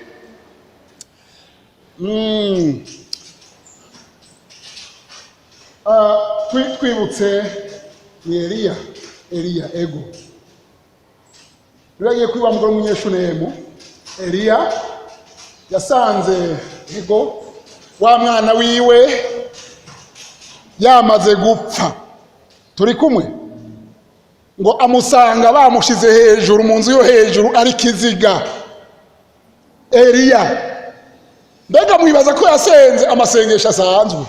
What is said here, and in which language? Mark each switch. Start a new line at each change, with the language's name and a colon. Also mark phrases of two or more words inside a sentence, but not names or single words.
Rundi: Twibutse ni Eliya ego. Turagiye kwiba mugore w'umunyeshunemu. Eliya yasanze ego wa mwana wiwe yamaze gupfa. Turi kumwe? Ngo amusanga bamushize hejuru mu nzu yo hejuru ari kiziga. Eliya mbega mwibaza ko yasenze amasengesho asanzwe?